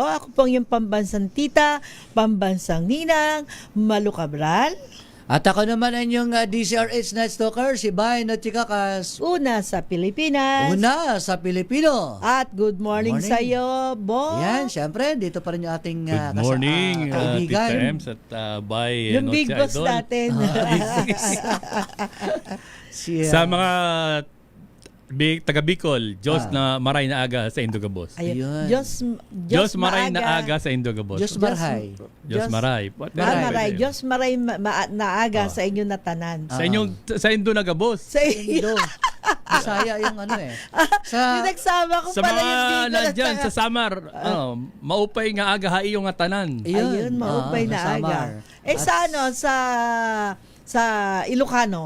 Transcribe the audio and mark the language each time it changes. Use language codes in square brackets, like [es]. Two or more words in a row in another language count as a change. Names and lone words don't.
[tl] Ako pong yung pambansang tita, pambansang ninang, Malu Cabral. At ako naman ang yung DCRH Night Stalker, si Bayan at Chikakas. Una sa Pilipinas. Una sa Pilipino. [en] At good morning, Morning. [tl] sa iyo, Bo. Yan, syempre, dito pa rin yung ating [en] Good morning, [tl] kaibigan. Tita Ems at Bay. Yung [en] big boss [tl] natin. [bik] Sa mga taga Bicol, Diyos na maray na aga sa Indogabos. Ayun. Diyos maray na aga sa Indogabos. Diyos Marhay. Diyos maray. Maray. Diyos maray naaga sa inyo na tanan. Sa Indonagabos. [tl] Sa Indo. Bisaya yung ano eh. Yung nagsama ko Sa pala mga yung Bicol at nandyan saka- [war] sa Samar, maupay nga aga hai yung atanan. Ayun, maupay na sa aga. Samar. [tl] Sa ano, sa Ilocano.